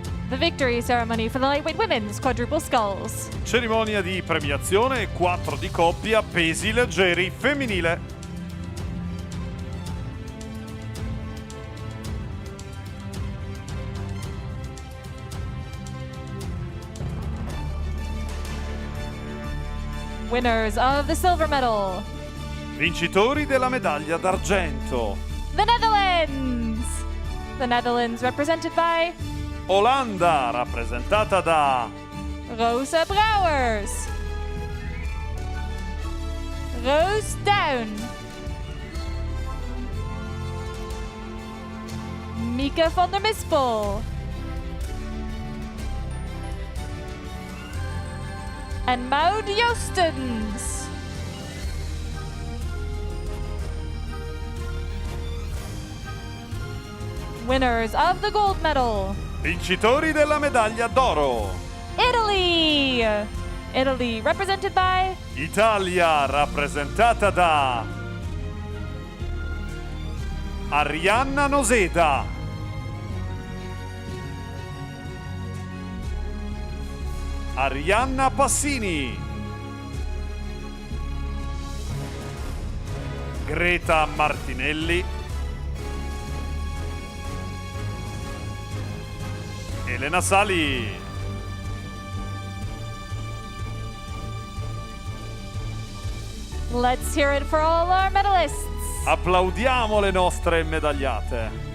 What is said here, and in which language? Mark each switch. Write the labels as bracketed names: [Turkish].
[English] The victory ceremony for the lightweight women's quadruple sculls. [Italian] Cerimonia di premiazione 4 di coppia pesi leggeri femminile. [English] Winners of the silver medal. [Italian] Vincitori della medaglia d'argento. [English] The Netherlands. The Netherlands represented by [Italian] Olanda, rappresentata da Rosa Brouwers. Roos Down. Mieke van der Mispel. [English] And Maud Joostens. Winners of the gold medal. [Italian] vincitori della medaglia d'oro. [English] Italy. Italy represented by [Italian] Italia, rappresentata da Arianna Noseda. Arianna Passini. Greta Martinelli. Elena Sali. [English] Let's hear it for all our medalists. [Italian] Applaudiamo le nostre medagliate.